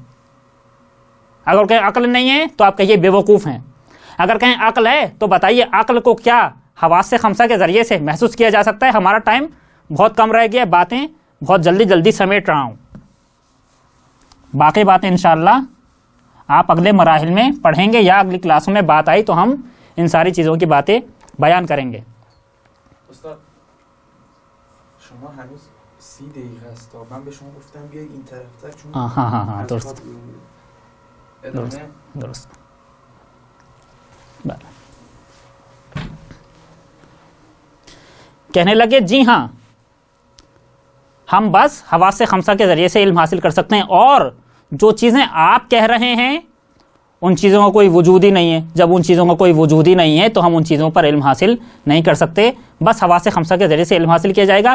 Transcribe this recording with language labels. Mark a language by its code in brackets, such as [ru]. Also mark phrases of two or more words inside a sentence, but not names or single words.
[ur] اگر کہیں عقل نہیں ہے تو آپ کہیے بے وقوف ہیں، اگر کہیں عقل ہے تو بتائیے عقل کو کیا حواس خمسہ کے ذریعے سے محسوس کیا جا سکتا ہے؟ ہمارا ٹائم بہت کم رہ گیا، باتیں بہت جلدی سمیٹ رہا ہوں۔ باقی باتیں انشاءاللہ آپ اگلے مراحل میں پڑھیں گے یا اگلی کلاسوں میں بات آئی تو ہم ان ساری چیزوں کی باتیں بیان کریں گے۔ [fa] استاد شما هنوز 30 دقیقه است تا من به شما گفتم بیاید این طرفتر چون [ur] ہاں درست [fa] ادامه درست بله۔ [ur] کہنے لگے جی ہاں، ہم بس حواس خمسہ کے ذریعے سے علم حاصل کر سکتے ہیں، اور جو چیزیں آپ کہہ رہے ہیں ان چیزوں کا کوئی وجود ہی نہیں ہے۔ جب ان چیزوں کا کوئی وجود ہی نہیں ہے تو ہم ان چیزوں پر علم حاصل نہیں کر سکتے، بس حواس خمسہ کے ذریعے سے علم حاصل کیا جائے گا۔